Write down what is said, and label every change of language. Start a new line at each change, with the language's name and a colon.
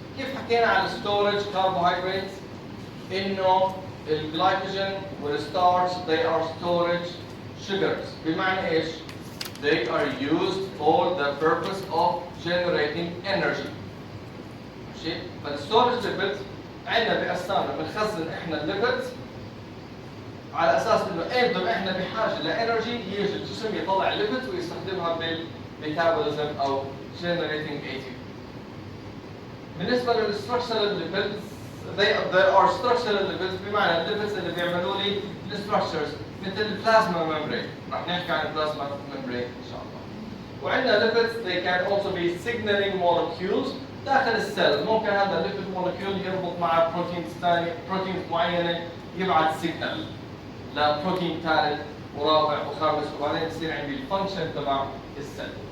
Arabic: كيف حكينا على
English: storage carbohydrates؟
Arabic: إنه الجلايكوجين
English: والستارch they are storage sugars.
Arabic: بمعنى إيش؟
English: They are used for the purpose of generating energy.
Arabic: ماشي؟ فالستورج lipids عندنا بأجسامنا بنخزن إحنا الليبيدز على أساس إنه إمتى إحنا بحاجة لإنرجي يجي الجسم يطلع الليبيدز ويستخدمها بالميتابوليزم أو
English: generating ATP.
Arabic: بالنسبة للستراكشرال
English: lipids there are structural lipids
Arabic: بمعنى الليبيدز اللي بيعملوا لي الستراكشرز مثل البلازما ممبرين. راح نحكي عن البلازما ممبرين إن شاء الله.
English: وعندنا lipids they can also be signaling molecules
Arabic: داخل السيل. ممكن هذا الليبيد مولكيول يربط مع بروتينز معينة يبعث سيجنال لبروتين ثالث ورابع وخامس وبعدين يصير عندي الفانكشن تبع السيل.